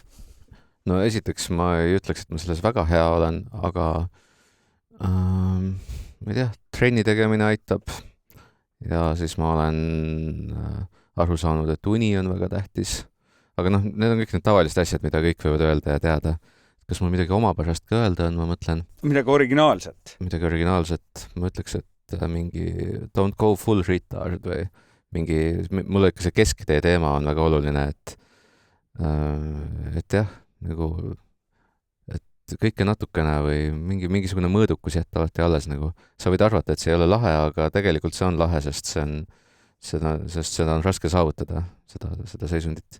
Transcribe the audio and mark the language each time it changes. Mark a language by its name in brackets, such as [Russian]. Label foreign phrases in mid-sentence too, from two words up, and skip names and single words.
[Estonian] No esiteks ma ei ütleks, et ma selles väga hea olen, aga ma ei tea, trenni tegemine aitab ja siis ma olen aru saanud, et uni on väga tähtis. Aga need on kõik need tavalised asjad, mida kõik võivad öelda ja teada. Kas mul midagi omapärast ka öelda on, ma mõtlen? Midagi originaalset? Midagi originaalset. Ma ütleks, et mingi [English] don't go full retard [Estonian] või mulle ikka see kesktee teema on väga oluline, et jah, nagu, et kõike natukene või mingisugune mõõdukus jätta alati alles nagu. Sa võid arvata, et see ei ole lahe, aga tegelikult see on lahe, sest seda on raske saavutada, seda seisundit.